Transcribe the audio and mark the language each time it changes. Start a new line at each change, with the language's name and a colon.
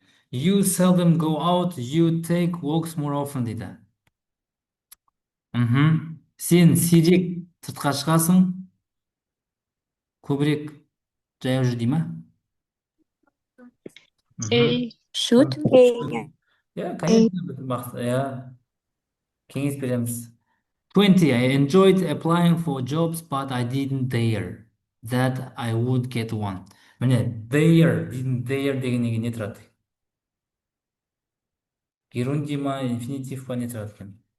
English: You seldom go out, you take walks more often
Kazakh: дейді. Сен сирек сыртқа шығасың, көбірек жаяу жүр дей ма? A.
English: Should.
Kazakh: Иә, A.
Russian: конечно,
Kazakh: иә. Кеңес береміз. 20.
English: I enjoyed applying for jobs, but I didn't dare that I would get one.
Kazakh: Міне,
English: didn't dare
Kazakh: дегеннен кейін не тұрады? герундий ма, инфинитив па не тұрады екен?